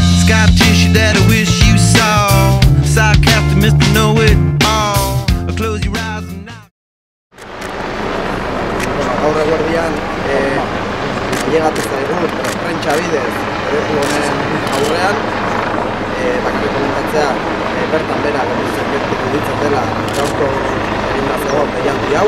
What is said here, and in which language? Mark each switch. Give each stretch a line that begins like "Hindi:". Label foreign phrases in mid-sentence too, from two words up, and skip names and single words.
English: scar tissue that I wish you saw. Sarcastic Mr. Know-It-All. Close your eyes and now.
Basque: Gaur eguerdian ailegatu zaigu prentsa bidez proiektu honen aurrean, bakarrik komentatzea bertan bera gertuko ditzatela gaurko egindako deialdi hau.